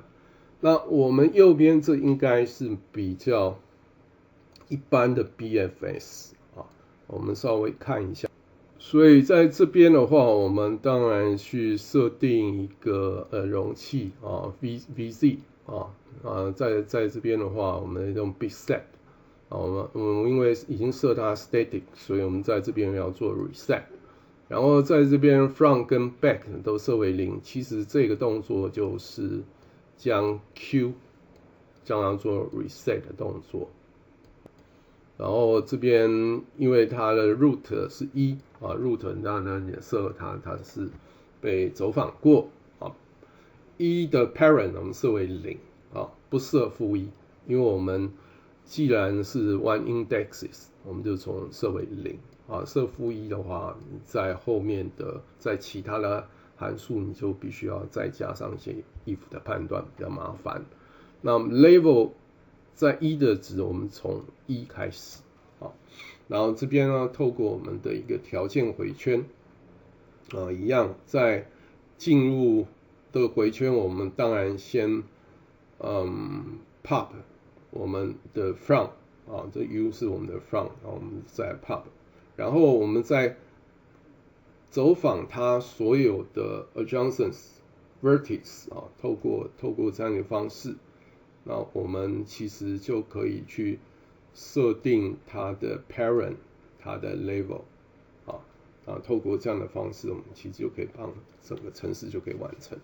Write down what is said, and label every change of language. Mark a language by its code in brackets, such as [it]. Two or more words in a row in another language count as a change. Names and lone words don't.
[zh] 那我們右邊這應該是比較一般的 BFS 我們稍微看一下。所以在這邊的話，我們當然去設定一個容器VZ 在這邊的話，我們用 [en] bit set [zh] 我們因為已經設它 static， 所以我們在這邊要做 reset。然後在這邊 front 跟 back 都設為0，其實這個動作就是將 Q 將它做 reset 的動作。然後這邊因為它的 root 是1 root 當然也設它是被走訪過1的 parent 我們設為0不設-1，因為我們既然是 [en] one indexes， [zh] 我們就從設為0設-1的話，你在後面的在其他的函數你就必須要再加上一些 if 的判斷，比較麻煩。那 level 在1的值，我們從1開始然後這邊呢，透過我們的一個條件回圈一樣在進入的回圈，我們當然先 pop 我們的 from 這 u 是我們的 from， 然後我們再 pop， 然後我們再走訪它所有的 [en] adjacent vertex [zh] 透過這樣的方式，那我們其實就可以去設定它的 parent， 它的 level透過這樣的方式，我們其實就可以幫整個程式就可以完成。